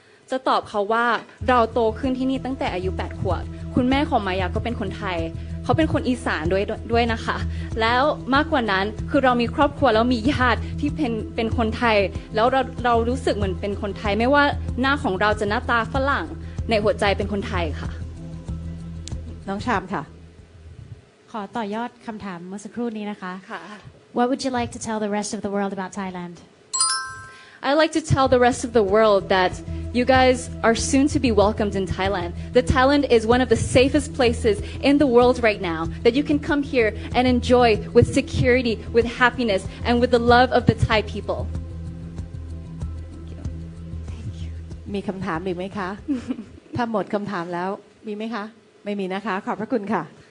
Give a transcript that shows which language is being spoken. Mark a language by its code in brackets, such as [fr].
[th] จะตอบเขาว่าเราโตขึ้นที่นี่ตั้งแต่อายุ8ขวบคุณแม่ของมายาก็เป็นคนไทยเขาเป็นคนอีสานด้วยนะคะแล้วมากกว่านั้นคือเรามีครอบครัวแล้วมีญาติที่เป็นคนไทยแล้วเรารู้สึกเหมือนเป็นคนไทยไม่ว่าหน้าของเราจะหน้าตาฝรั่งในหัวใจเป็นคนไทยค่ะ น้องชามค่ะ ขอต่อยอดคำถามเมื่อสักครู่นี้นะคะ ค่ะ [en] What would you like to tell the rest of the world about Thailand I'd like to tell the rest of the world that you guys are soon to be welcomed in Thailand. That Thailand is one of the safest places in the world right now. That you can come here and enjoy with security, with happiness, and with the love of the Thai people. Thank you. [th] มีคำถามอีกไหมคะ ถ้าหมดคำถามแล้วมีไหมคะไม่มีนะคะขอบพระคุณค่ะ